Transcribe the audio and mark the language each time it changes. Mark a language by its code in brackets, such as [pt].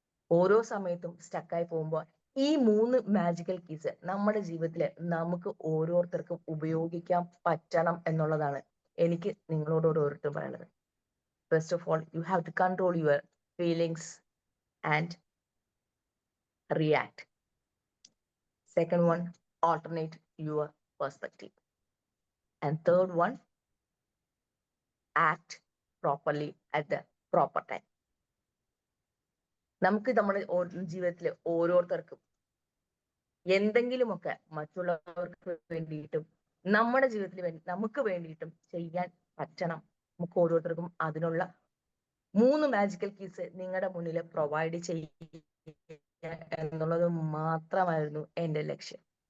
[ml] ഓരോ സമയത്തും സ്റ്റക്കായി പോകുമ്പോൾ ഈ 3 മാജിക്കൽ കീസ് നമ്മുടെ ജീവിതത്തിൽ നമുക്ക് ഓരോരുത്തർക്കും ഉപയോഗിക്കാൻ പറ്റണം എന്നുള്ളതാണ് എനിക്ക് നിങ്ങളോട് ഓരോരുത്തരും പറയുന്നത്. [en] First of all, you have to control your feelings and react. Second one, alternate your perspective. And third one, act properly at the proper time. [ml] നമുക്ക് നമ്മുടെ ജീവിതത്തിൽ ഓരോരുത്തർക്കും എന്തെങ്കിലുമൊക്കെ മറ്റുള്ളവർക്ക് വേണ്ടിയിട്ടും നമ്മുടെ ജീവിതത്തിൽ നമുക്ക് വേണ്ടിയിട്ടും ചെയ്യാൻ പറ്റണം. നമുക്ക് ഓരോരുത്തർക്കും അതിനുള്ള 3 മാജിക്കൽ കീസ് നിങ്ങളുടെ മുന്നിൽ പ്രൊവൈഡ് ചെയ്യുക എന്നുള്ളത് മാത്രമായിരുന്നു എൻ്റെ ലക്ഷ്യം.